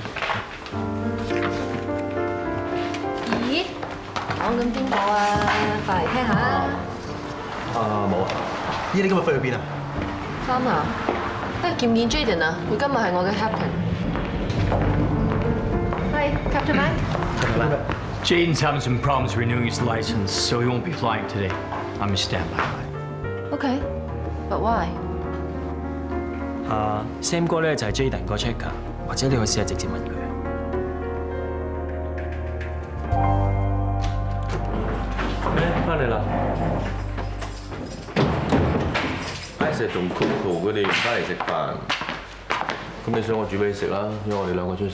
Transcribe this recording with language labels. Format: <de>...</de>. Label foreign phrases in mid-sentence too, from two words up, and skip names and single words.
<yue>咦？講緊邊個啊？快嚟聽下啊！冇啊。咦，你今日飛去邊啊？翻啊！見唔見 Jaden 啊？佢今日係我嘅 captain。係 Captain Mike。</yue> <en>Jaden's having some problems renewing his license, so he won't be flying today. I'm in standby. Okay, but why?</en> <yue>Sam 哥咧就係 Jaden 個 checker， 或者你可以試下直接問佢啊。翻嚟啦。成日仲 Coco 佢哋翻嚟食飯，咁你想我煮俾你食啦，因為我哋兩個中意食。</yue>